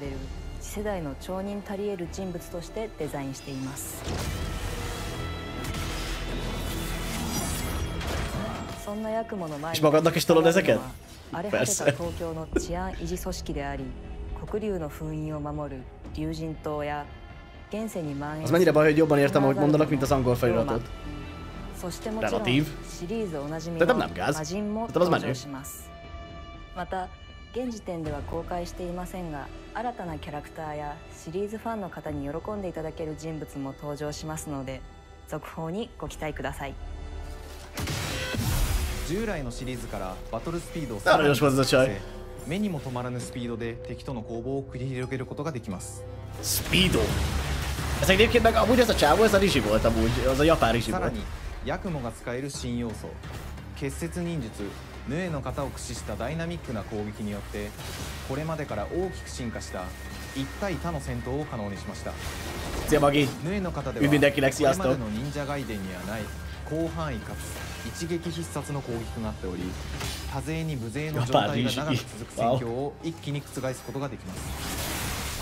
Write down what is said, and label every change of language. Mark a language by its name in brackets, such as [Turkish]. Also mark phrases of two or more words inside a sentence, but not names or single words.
[Hungarian] És magadnak is tolod ezeket? Persze. Az mennyire baj, hogy jobban értem, ahogy mondanak, mint az angol feliratot. Relatív. De nem gáz. De az menő. [Japanese] 現時点では公開していませんが、新たなキャラクターやシリーズファンの方に喜んでいただける人物も登場しますので、続報にご期待ください。従来のシリーズからバトルスピードをさらに上げて、目にも止まらぬスピードで敵との攻防を繰り広げることができます。 [Hungarian] Speedo. Ez egyébként meg amúgy ez a csávó, ez a rizsi volt amúgy, az a japán rizsi volt. [Japanese] さらにヤクモが使える新要素、結節忍術、ヌエの型を駆使したダイナミックな攻撃によって、これまでから大きく進化した一対他の戦闘を可能にしました。ヌエの型ではこれまでの忍者外伝にはない広範囲かつ一撃必殺の攻撃となっており、多勢に無勢の状態が長く続く戦況を一気に覆すことができます。